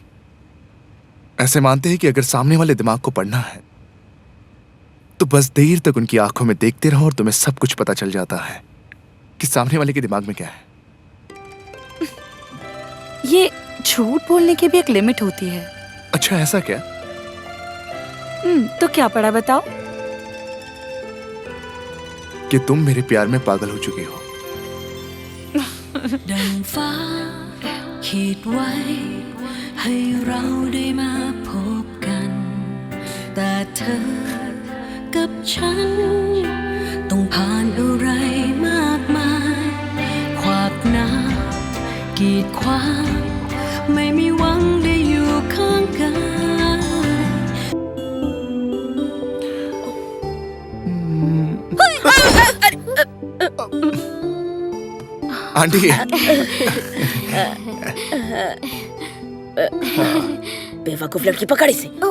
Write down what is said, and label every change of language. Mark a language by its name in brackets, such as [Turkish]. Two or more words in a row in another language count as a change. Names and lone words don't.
[Hindi] ऐसे मानते हैं कि अगर सामने वाले दिमाग को पढ़ना है तो बस देर तक उनकी आंखों में देखते रहो और तुम्हें सब कुछ पता चल जाता है कि सामने वाले के दिमाग में क्या है। ये झूठ बोलने की भी एक लिमिट होती है। अच्छा ऐसा क्या? तो क्या पढ़ा बताओ? कि तुम मेरे प्यार में पागल हो चुकी हो। [Thai] ดังฟ้าขีดไว้ให้เราได้มาพบกัน แต่เธอกับฉันต้องผ่านอะไรมากมายขวากน้ำกีดขวางไม่มีหวังได้อยู่ข้างกัน [Hindi] आंटी बेवकूफ लड़की, पकड़ इसे।